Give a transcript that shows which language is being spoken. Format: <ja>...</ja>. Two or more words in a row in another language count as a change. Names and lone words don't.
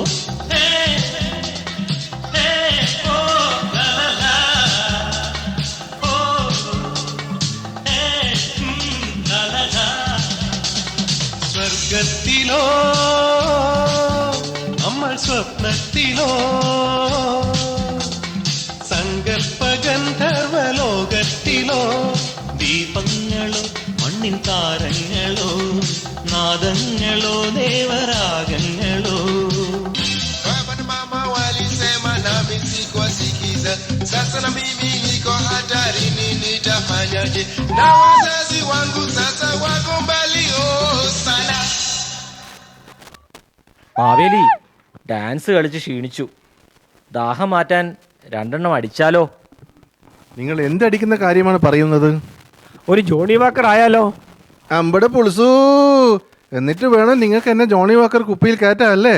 <ml>സ്വർഗത്തിലോ നമ്മൾ സ്വപ്നത്തിലോ, സങ്കൽപ്പ ഗന്ധർവ ലോകത്തിലോ, ദീപങ്ങളോ മണ്ണിൻ താരങ്ങളോ, നാദങ്ങളോ ദേവരാഗങ്ങളോ.</ml> <sw>Mama walisema nami sikuwasikiza, sasa na mimi niko hatarini, nitafanyaje? Na wazazi wangu sasa wako mbali sana.</sw> <ml>മാവേലി, ഡാൻസ് കളിച്ച് ക്ഷീണിച്ചു. ദാഹം മാറ്റാൻ 2 എണ്ണം അടിച്ചാലോ? നിങ്ങൾ എന്തടിക്കുന്ന കാര്യമാണ് പറയുന്നത്? ഒരു ജോണി വാക്കർ ആയാലോ? അമ്പടെ പുളിസു. എന്നിട്ട് വേണം നിങ്ങൾക്ക് എന്നെ ജോണി വാക്കർ കുപ്പിയിൽ കയറ്റാല്ലേ?</ml>